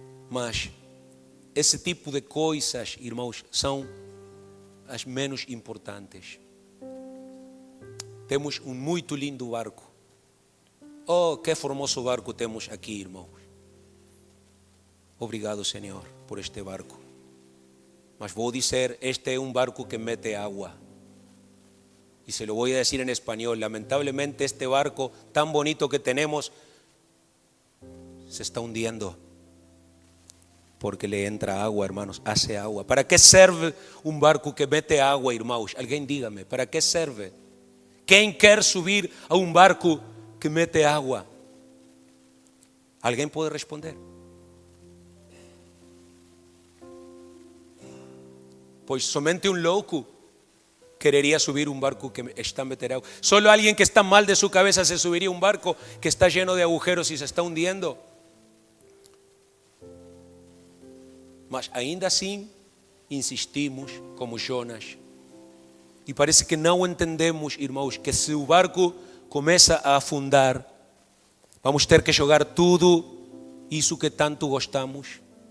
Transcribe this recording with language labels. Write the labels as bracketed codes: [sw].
[pt] Mas esse tipo de coisas, irmãos, são as menos importantes. Temos um muito lindo barco. Oh, que formoso barco temos aqui, irmãos. Obrigado, Senhor, por este barco. Mas vou dizer, este é um barco que mete água. [es] Y se lo voy a decir en español, lamentablemente este barco tan bonito que tenemos se está hundiendo porque le entra agua, hermanos, hace agua. ¿Para qué serve un barco que mete agua, irmãos? Alguien dígame, ¿para qué serve? ¿Quién quiere subir a un barco que mete agua? ¿Alguien puede responder? Pues somente un louco querería subir un barco que está metiendo agua. Solo alguien que está mal de su cabeza se subiría a un barco que está lleno de agujeros y se está hundiendo. [pt] Mas ainda assim insistimos como Jonas. E parece que não entendemos, irmãos, que se o barco começa a afundar, vamos ter que jogar tudo isso que tanto gostamos.